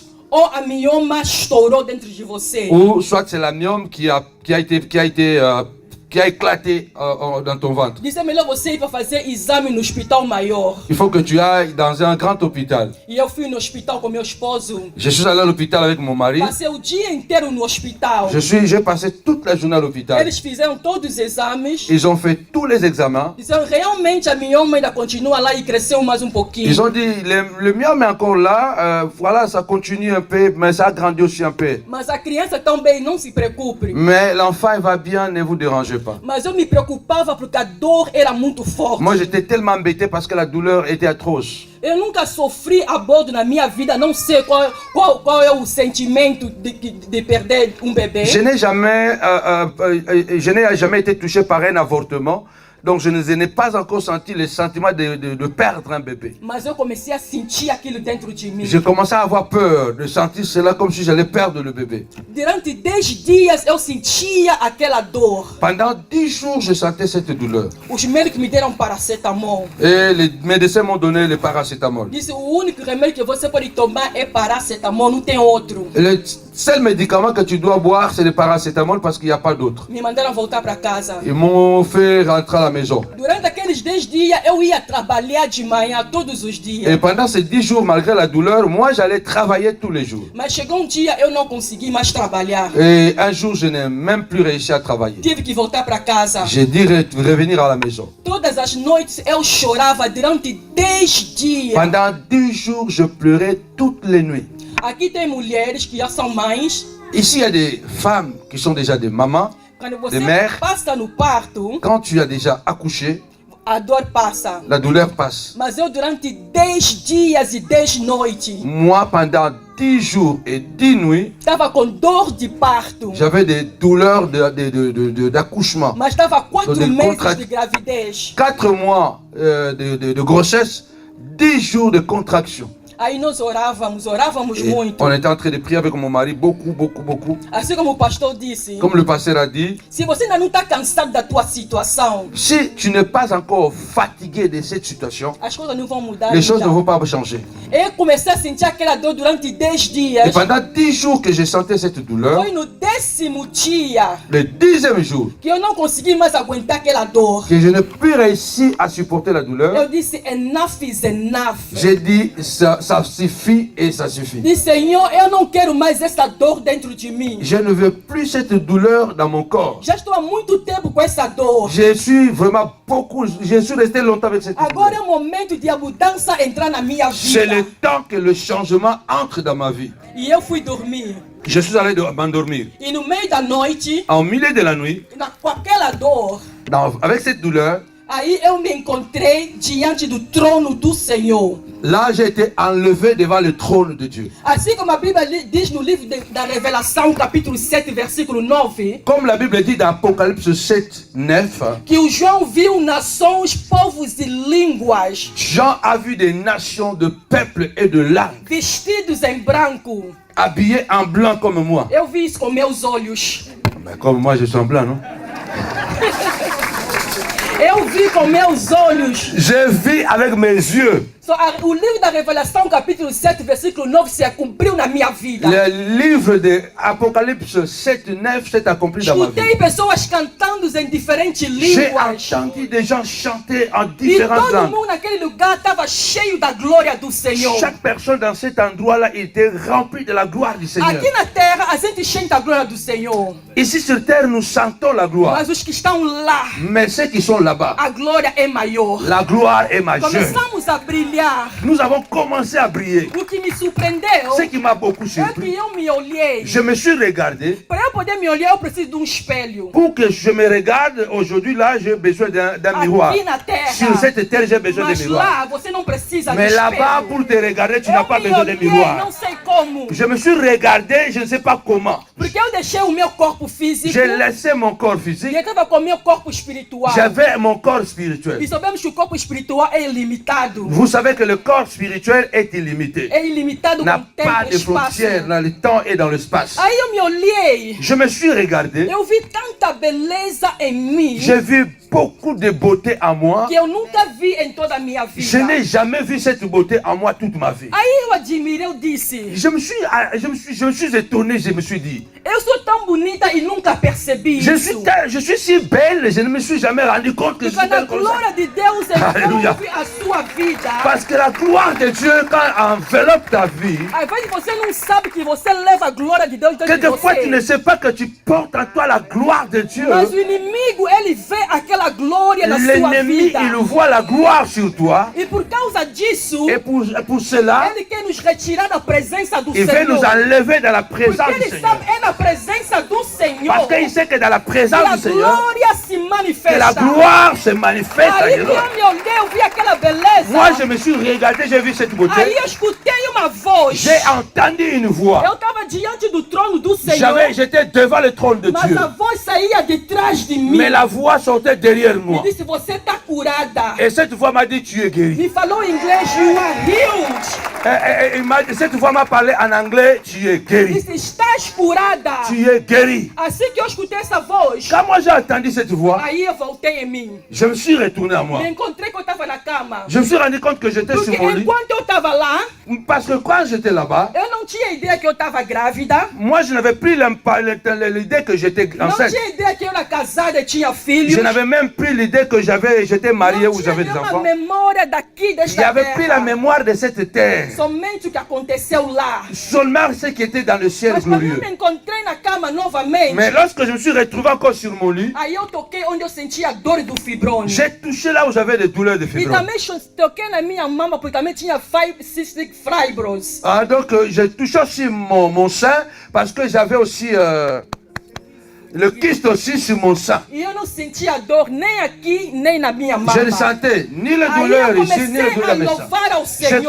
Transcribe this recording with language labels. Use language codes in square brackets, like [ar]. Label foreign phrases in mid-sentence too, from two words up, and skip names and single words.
[pt] ou a mioma estourou dentro de você. [fr] ou soit c'est la myome qui a éclaté dans ton ventre. [pt] Disse: é melhor você ir para fazer exame no hospital maior. [fr] Il faut que tu ailles dans un grand hôpital. [pt] E eu fui no hospital com meu esposo. [fr] Je suis allé à l'hôpital avec mon mari. [pt] Passei o dia inteiro no hospital. [fr] J'ai passé toute la journée à l'hôpital. [pt] Eles fizeram todos os exames. [fr] Ils ont fait tous les examens. [pt] Disseram: realmente a mioma ainda continua lá e cresceu mais um pouquinho. [fr] Ils ont dit, le myome est encore là, voilà, ça continue un peu, mais ça a grandi aussi un peu. [pt] Mas a criança também, não se preocupe. [fr] Mais l'enfant, il va bien, ne vous dérangez pas. [pt] Mas eu me preocupava porque a dor era muito forte. [fr] Moi, j'étais tellement embêté parce que la douleur était atroce. [pt] Eu nunca sofri aborto na minha vida, não sei qual é o sentimento de perder um bebê. [fr] Je n'ai jamais été touché par un avortement. Donc je n'ai pas encore senti le sentiment de perdre un bébé. [pt] Mas eu comecei a sentir aquilo dentro de mim. [fr] J'ai commencé à avoir peur de sentir cela comme si j'allais perdre le bébé. [pt] Durante 10 dias eu sentia aquela dor. [fr] Pendant 10 jours, je sentais cette douleur. [pt] Os médicos me deram paracetamol. [fr] Et les médecins m'ont donné le paracétamol. [pt] Disse: o único remédio que você pode tomar é paracetamol, não tem outro. [fr] Le seul médicament que tu dois boire, c'est le paracétamol parce qu'il n'y a pas d'autre. [pt] Me mandaram voltar para casa. [fr] Ils m'ont fait rentrer à la maison. [pt] Durante aqueles 10 dias eu ia trabalhar de manhã todos os dias. [fr] Et pendant ces 10 jours, malgré la douleur, moi j'allais travailler tous les jours. [pt] Mas chegou dia eu não consegui mais trabalhar. [fr] Et un jour, je n'ai même plus réussi à travailler. [pt] Tive que voltar para casa. [fr] J'ai dit revenir à la maison. [pt] Todas as noites eu chorava durante 10 dias. [fr] Pendant 10 jours, je pleurais toutes les nuits. [pt] Aqui tem mulheres que já são mães. [fr] Ici, il y a des femmes qui sont déjà des mamans. [pt] Quando você [fr] Des mères. [pt] passa no parto, [fr] Quand tu as déjà accouché, [pt] a dor passa. [fr] la douleur passe. [pt] Mas eu durante 10 dias e 10 noites [fr] Moi, pendant 10 jours et 10 nuits, [pt] estava com dor de parto. [fr] j'avais des douleurs d'accouchement. [pt] Mas estava 4 [fr] Des [pt] meses [fr] contractions. [pt] de gravidez. [fr] 4 mois de grossesse, 10 jours de contraction. [pt] Aí nós orávamos [fr] Et [pt] muito. [fr] on était en train de prier avec mon mari beaucoup. [pt] Assim como o pastor disse, [fr] Comme le pasteur a dit, [pt] se você ainda não está cansado da tua situação, [fr] si tu n'es pas encore fatigué de cette situation, [pt] as coisas não vão mudar. [fr] les choses ne [pt] então. [fr] vont pas changer. [pt] Eu comecei a sentir aquela dor durante 10 [fr] Et [pt] dias. [fr] pendant 10 jours que j'ai senti cette douleur, [pt] Foi no 10º dia [fr] le 10e jour, [pt] que eu não consegui mais aguentar aquela dor. [fr] que je n'ai plus réussi à supporter la douleur, [pt] Eu disse: [en] enough is enough. [fr] j'ai dit, ça suffit et ça suffit. [pt] Disse: Senhor, eu não quero mais essa dor dentro de mim. [fr] Je ne veux plus cette douleur dans mon corps. [pt] Já estou há muito tempo com essa dor. [fr] Je suis resté longtemps avec cette [pt] Agora é [fr] douleur. [pt] o momento de a mudança entrar na minha [fr] C'est [pt] vida. [fr] le temps que le changement entre dans ma vie. [pt] E eu fui dormir. [fr] Je suis allé m'endormir. [pt] E no meio da noite, [fr] En milieu de la nuit, [pt] com aquela dor, [fr] avec cette douleur, [pt] aí eu me encontrei diante do trono do Senhor. [fr] là j'ai été enlevé devant le trône de Dieu. [pt] Assim como a Bíblia diz no livro da Revelação, capítulo 7, versículo 9, [fr] Comme la Bible dit dans Apocalypse 7, 9, [pt] que o João viu nações, povos e línguas [fr] Jean a vu des nations de peuples et de langues [pt] vestidos em branco. [fr] habillés en blanc comme moi. [pt] Eu vi isso com meus olhos. [fr] Mais comme moi je suis en blanc, non? [pt] Eu vi com meus olhos. [fr] Je vis avec mes yeux. [pt] So, o livro da Revelação, capítulo 7, versículo 9, se cumpriu na minha vida. [fr] Le livre de Apocalypse 7, 9 s'est accompli dans ma vie. [pt] Escutei pessoas cantando em diferentes [fr] J'ai [pt] línguas. [fr] entendu des gens chanter en [pt] E [fr] différentes [pt] todo [fr] langues. [pt] mundo naquele lugar estava cheio da glória do Senhor. [fr] Chaque personne dans cet endroit-là était remplie de la gloire du Seigneur. [pt] Aqui na terra, a gente sente a glória do Senhor. [fr] Ici sur terre, nous sentons la gloire. [pt] Mas os que estão lá, [fr] Mais ceux qui sont là-bas, [pt] a glória é maior. [fr] la gloire est majeure. [pt] Começamos a brilhar. [fr] Nous avons commencé à briller. [pt] O que me surpreendeu [fr] Ce qui m'a beaucoup [pt] é que [fr] surpris, [pt] eu me olhei. [fr] je me suis regardé. [pt] Para eu poder me olhar, eu preciso de um espelho. [fr] Pour que je me regarde, aujourd'hui là, j'ai besoin d'un miroir. [pt] Aqui na terra. [fr] Sur cette terre, j'ai besoin de [pt] Mas [fr] miroir. [pt] lá, você não precisa de [fr] Mais là-bas, [pt] espelho. [fr] pour te regarder, tu n'as pas [pt] Eu me [fr] besoin de [pt] olhei, [fr] miroir. [pt] não sei como. [fr] Je me suis regardé, je ne sais pas comment. [pt] Porque eu deixei o meu corpo físico [fr] J'ai laissé mon corps [pt] e [fr] physique. [pt] eu estava com o meu corpo espiritual. [fr] J'avais mon corps spirituel. [pt] E sabemos que o corpo espiritual é ilimitado. [fr] Vous savez que le corps spirituel est illimité. [pt] É ilimitado [fr] N'a [pt] com tempo [fr] pas [pt] e [fr] de [pt] espaço. [fr] frontières dans le temps et dans l'espace. [pt] Aí eu me olhei. [fr] Je me suis regardé. [pt] Eu vi tanta beleza em mim [fr] J'ai vu beaucoup de beauté en moi. [pt] que eu nunca vi em toda a minha [fr] Je [pt] vida. [fr] n'ai jamais vu cette beauté en moi toute ma vie. [pt] Aí eu admirei, eu disse, [fr] Je me suis étonné, je me suis dit, [pt] eu sou tão bonita e nunca percebi isso. [fr] je suis si belle, je ne me suis jamais rendu compte que je [pt] Porque [fr] suis [pt] a [fr] belle comme ça. [pt] glória de Deus Aleluia. envolve a sua vida. [fr] Parce que la gloire de Dieu, quand enveloppe ta vie, [pt] Às vezes você não sabe que você leva a glória de Deus dentro de [fr] quelquefois tu ne [pt] você. [fr] sais pas que tu portes en toi la gloire de Dieu. [pt] Mas o inimigo, ele vê aquela glória na sua [fr] L'ennemi, [pt] vida. [fr] il voit la gloire sur toi. [pt] E por causa disso, [fr] Et pour cela, [pt] ele quer nos retirar da presença do [fr] il veut [pt] Senhor. [fr] nous enlever dans la présence [pt] Porque [fr] du [pt] ele [fr] Seigneur. [pt] sabe, é na presença do Senhor [fr] Parce qu'il sait que dans la [pt] que [fr] présence [pt] a [fr] du Seigneur, [pt] glória se [fr] que la [pt] manifesta. [fr] gloire se manifeste en [pt] Aí que [fr] Jésus. [pt] eu me olhei, eu vi aquela beleza. [fr] Moi, je me suis regardé, j'ai vu cette [pt] Aí [fr] beauté. [pt] eu escutei uma voz. [fr] J'ai entendu une voix. [pt] Eu estava diante do trono do Senhor. [fr] J'étais devant le trône de [pt] Mas [fr] Dieu. [pt] a voz saía de trás de mim. [fr] Mais la voix sortait derrière [pt] Me [fr] moi. [pt] disse, você está curada. [fr] Et cette voix m'a dit, tu es guéri. [pt] Me falou em inglês, [en] you are healed. [fr] Cette voix m'a parlé en anglais, tu es guéri. [pt] Disse, estás curada. [fr] Tu es guéri. [pt] Assim que eu escutei essa voz, [fr] Quand moi j'ai entendu cette voix, [pt] aí eu voltei em mim. [fr] je me suis retourné à moi. [pt] Me encontrei que eu estava na cama. [fr] Je me suis rendu compte que j'étais [pt] Porque [fr] sur mon lit. [pt] enquanto eu estava lá, [fr] Parce que quand j'étais là-bas, [pt] eu não tinha ideia que eu estava grávida. [fr] moi je n'avais plus l'idée que j'étais [pt] Não [fr] enceinte. [pt] tinha ideia que eu era casada e tinha filhos. [fr] Je n'avais même plus l'idée que j'étais marié [pt] Não [fr] ou [pt] tinha [fr] j'avais des [pt] nenhuma [fr] enfants. [pt] memória daqui [fr] Il n'y [pt] desta [fr] avait plus la [pt] terra. [fr] mémoire de cette terre. [pt] Somente o que aconteceu lá. [fr] Seulement ce qui était dans le ciel [pt] Mas quando eu [fr] glorieux. [pt] me encontrei na cama novamente, [fr] Mais lorsque je me suis retrouvé encore sur mon lit, [pt] aí eu toquei onde eu sentia a dor do fibrone. [fr] j'ai touché là où j'avais des douleurs de [pt] E [fr] fibrome. [pt] também toquei na minha mama, porque também tinha [en] cystic fibros. [fr] Ah, donc j'ai touché aussi mon sein parce que j'avais aussi le kyste aussi sur mon sein. [pt] E eu não sentia dor nem aqui, nem na minha mama. [fr] Je ne sentais ni la [pt] Aí [fr] douleur [pt] eu [fr] ici, ni la [pt] comecei [fr] douleur [pt] a [fr] dans mes seins. [pt] louvar ao [fr] J'ai [pt] Senhor.